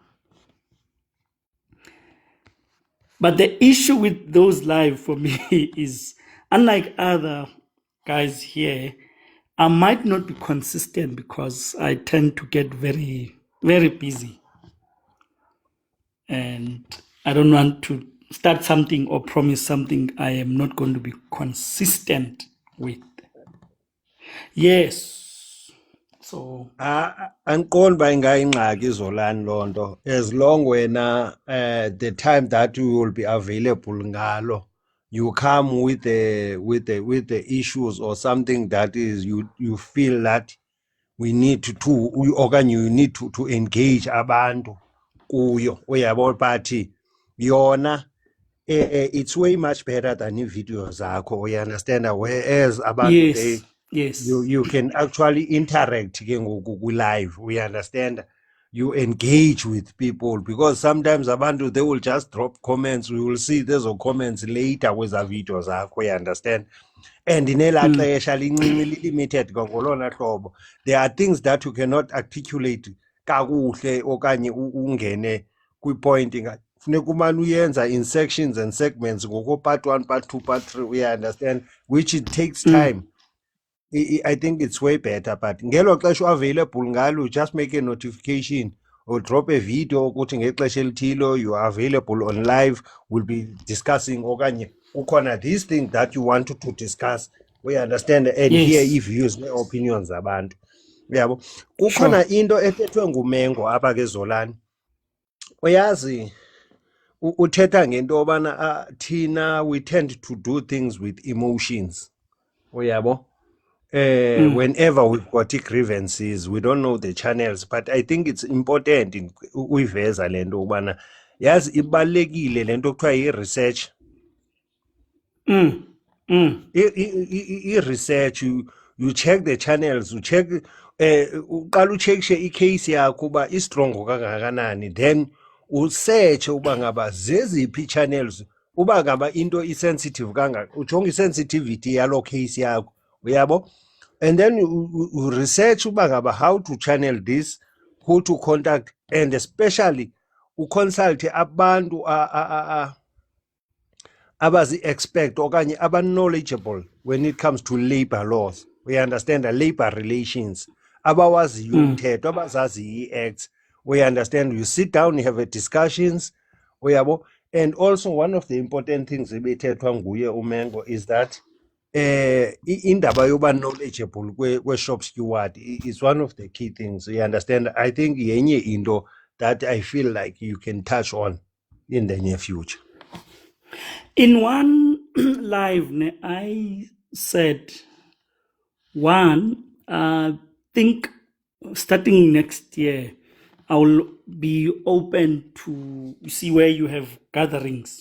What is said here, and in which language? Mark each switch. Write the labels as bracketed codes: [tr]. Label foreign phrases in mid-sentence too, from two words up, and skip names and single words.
[en] But the issue with those live for me is, unlike other guys here, I might not be consistent because I tend to get very, very busy. And I don't want to start something or promise something I am not going to be consistent with. Yes. So [xh] Andiqondi uba ingayingxaki Zolani loo nto, [en] as long wena the time that you will be available ngalo, you come with the issues or something that is you feel that we need to okanye you need to engage [xh] abantu kuyo, uyabo, [en] but yona it's way much better than [xh] iividiyo zakho, [en] you understand, whereas abantu yes, yes. you can actually interact [xh] ke ngoku kwi-live, [en] we understand, you engage with people, because sometimes abantu they will just drop comments, we will see thezo comments later [xh] kweza video zakho, [en] you understand, and [xh] nelaa xesha lincinci limited ngolona hlobo, [en] there are things that you cannot articulate [xh] kakuhle okanye ungene kwipoint, funeka umane uyenza [en] in sections and segments ngoko part 1 part 2 part 3, we understand, which it takes time. I think it's way better, but [xh] ngelo xesha [en] available ngalo, just make a notification or drop a video [xh] ukuthi ngexesha elithilo [en] you are available on live, we'll be discussing [xh] okanye kukhona [en] this thing that you want to discuss, we understand, and Yes. [xh] hear i-views ne-opinions zabantu, uyabo. [en] Sure. [xh] Kukhona into ethethwe nguMengo apha ke Zolani, uyazi, uthetha ngento yobana thina [en] we tend to do things with emotions, [xh] uyabo. [en] Whenever we've got grievances, we don't know the channels, but I think it's important in [xh] uyiveza lento ubana yazi ibalekile lento kuthiwa i-research. I-research, [en] you check the channels, you check [xh] uqala ucheckshe i-case yakho uba istrongo kangakanani, then usearch uba ngaba zeziphi channels, uba ngaba into i-sensitive kangaka, ujonga i-sensitivity yaloo case yakho, uyabo. [en] And then you research [xh] uba ngaba [en] how to channel this, who to contact, and especially [xh] uconsulte abantu abazi-expert okanye aba-knowledgeable [en] when it comes to labor laws, we understand, the labor relations, [xh] abawaziyo umthetho, abazazi i-acts, [en] we understand, you sit down, you have a discussions, [xh] uyabo. [en] And also one of the important things [xh] ebethethwa nguye uMengo [en] is that [xh] indaba yoba knowledgeable kwe-shop steward [en] is one of the key things. You understand? I think [xh] yenye into [en] that I feel like you can touch on in the near future. In one live, I said, one, think starting next year, I will be open to see where you have gatherings.